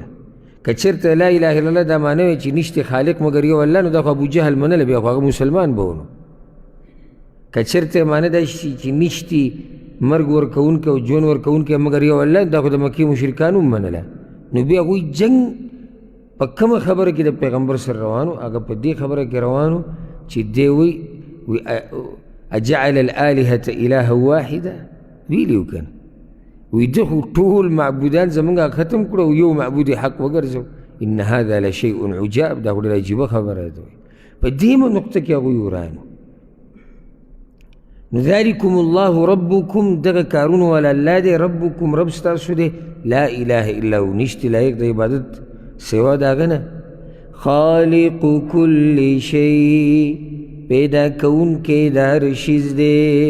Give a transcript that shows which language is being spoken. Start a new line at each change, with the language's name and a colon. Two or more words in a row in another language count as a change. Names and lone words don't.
Pashto: که چېرته
Arabic: لا اله الا الله
Pashto: دا معنی وی چې نشتی خالق مګر یو الله، نو دا خو ابوجهل منله، بیا خو هغه مسلمان به ونه. که چېرته معنی دا شي چې نشتی مرګ ورکوونکی او ژوند ورکوونکی مګر یو الله، دا خو د مکې مشرکانو هم منله. نو بیا هغوی جنګ په کومه خبره کې د پیغمبر سره روانو؟ هغه په دې خبره کې روانو چې دی وی
Arabic: اجعل الالهة اله واحده،
Pashto: ویلي و کنه، وی ده خو ټول معبودان زمونږ ختم کړو او یو معبود حق وګرځو.
Arabic: ان هذا لشیء عجاب،
Pashto: دا خو ډېره عجیبه خبره ده. په دې نقطه کې هغوی ورانو.
Arabic: ذالکم الله ربکم
Pashto: دغه کارونه والا الله دی، ربکم رب ستاسو دی،
Arabic: لا اله الا هو
Pashto: نشتی لایق د عبادت سوا د هغه نه.
Arabic: خالق کل شی
Pashto: پیدا کوونکی د هر شیز دی.